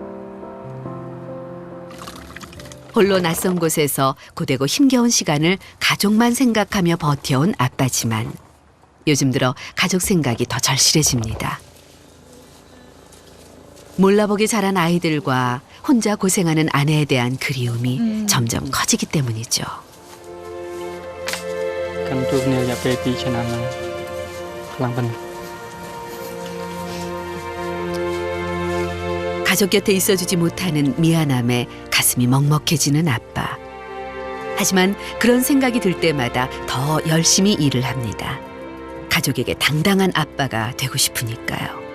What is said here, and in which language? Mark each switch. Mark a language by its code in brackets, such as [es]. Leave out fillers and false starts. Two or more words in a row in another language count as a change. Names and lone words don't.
[ko] 홀로 낯선 곳에서 고되고 힘겨운 시간을 가족만 생각하며 버텨온 아빠지만 요즘 들어 가족 생각이 더 절실해집니다. 몰라보게 자란 아이들과 혼자 고생하는 아내에 대한 그리움이 점점 커지기 때문이죠. [km] កាន់ជួបគ្នារយៈពេល2ឆ្នាំហ្នឹងខ្លាំងប៉ុណ្ណឹង [ko] 가족 곁에 있어주지 못하는 미안함에 가슴이 먹먹해지는 아빠. 하지만 그런 생각이 들 때마다 더 열심히 일을 합니다. 가족에게 당당한 아빠가 되고 싶으니까요.